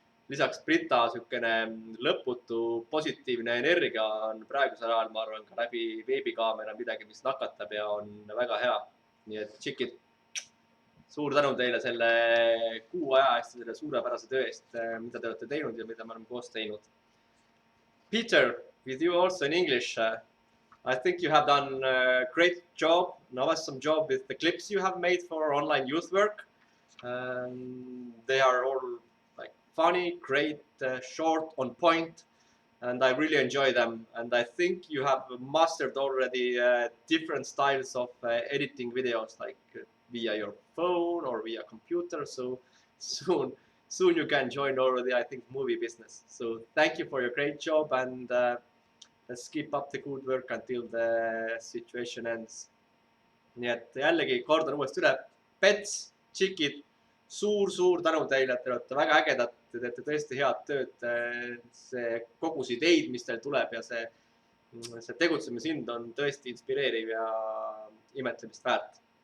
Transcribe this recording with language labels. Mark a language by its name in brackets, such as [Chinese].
[Estonian] Lisaks Brita niisugune lõputu positiivne energia on praegusel ajal, ma arvan, ka läbi veebikaamera midagi, mis nakatab ja on väga hea. Nii et tšikid, suur tänu teile selle kuu aja eest ja selle suurepärase töö eest, mida te olete teinud ja mida me oleme koos teinud. [English] Peter, with you also in English. I think you have done a great job, an awesome job with the clips you have made for online youth work. They are all like funny, great, short, on point, and I really enjoy them. And I think you have mastered already different styles of editing videos, like via your phone or via computer. So soon you can join already, I think, movie business. So thank you for your great job and let's keep up the good work until the situation ends. [Estonian] Nii et jällegi kordan uuesti üle. Pets, tšikid, suur tänu teile, et te olete väga ägedad, te teete tõesti head tööd. See kogus ideid, mis teil tuleb ja see tegutsemishind on tõesti inspireeriv ja imetlemist väärt.